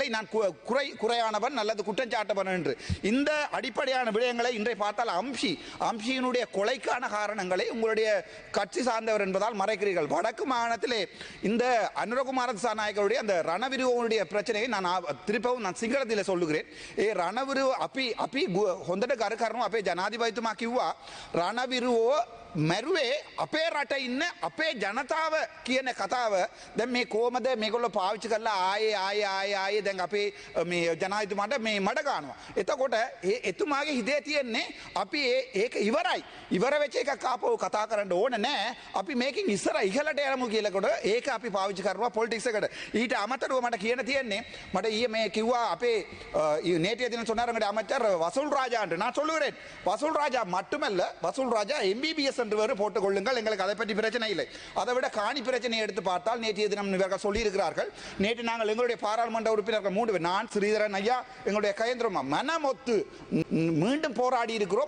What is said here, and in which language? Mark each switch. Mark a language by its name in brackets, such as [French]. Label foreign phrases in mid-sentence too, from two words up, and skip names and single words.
[Tamil] நான் குறையானவன் அல்லது குற்றச்சாட்டவன் என்று இந்த அடிப்படையான விடயங்களை இன்றை பார்த்தால் அம்ஷியினுடைய கொலைக்கான காரணங்களை உங்களுடைய கட்சி சார்ந்தவர் என்பதால் மறைக்கிறீர்கள். வடக்கு மாகாணத்திலே இந்த அனுரகுமார திசாநாயக்கருடைய அந்த ரணவிருவனுடைய பிரச்சனையை நான் திருப்பவும் சிங்களத்தில் சொல்லுகிறேன். [Sinhala] ரணவிரு අපි හොඳට ගරු කරනවා අපේ ජනාධිපතිතුමා කිව්වා රණවිරුවෝ මැරුවේ අපේ රට ඉන්න අපේ ජනතාව කියන කතාව දැන් මේ කොහමද මේගොල්ලෝ පාවිච්චි කරලා ආයේ දැන් අපේ මේ ජනාධිපතිතුමාට මේ මඩ ගන්නවා. එතකොට එතුමාගේ හිතේ තියෙන්නේ අපි ඒක ඉවර වෙච්ච එකක් ආපහු කතා කරන්න ඕන නෑ. අපි මේකෙන් ඉස්සර ඉහළට යමු කියලාකොට ඒක අපි පාවිච්චි කරනවා පොලිටික්ස් එකට. ඊට අමතරව මට කියන්න තියෙන්නේ මට ඊයේ මේ කිව්වා අපේ [Tamil] நேற்றைய தினம் சொன்னார் அமைச்சர் வசூல் ராஜா என்று. நான் சொல்லுகிறேன் வசூல் ராஜா மட்டுமல்ல வசூல் ராஜா MBBS ஒன்று வேறு போட்டுக் கொள்ளுங்கள், எங்களுக்கு அதை பற்றி பிரச்சனை இல்லை. அதை விட காணி பிரச்சனையை எடுத்து பார்த்தால் நேற்றைய தினம் இவர்கள் சொல்லியிருக்கிறார்கள். நேற்று நாங்கள் எங்களுடைய பாராளுமன்ற உறுப்பினர்கள் 3 பேர், நான், ஸ்ரீதரன் ஐயா, எங்களுடைய கயந்திரமா மனமொத்து மீண்டும் போராடி இருக்கிறோம்.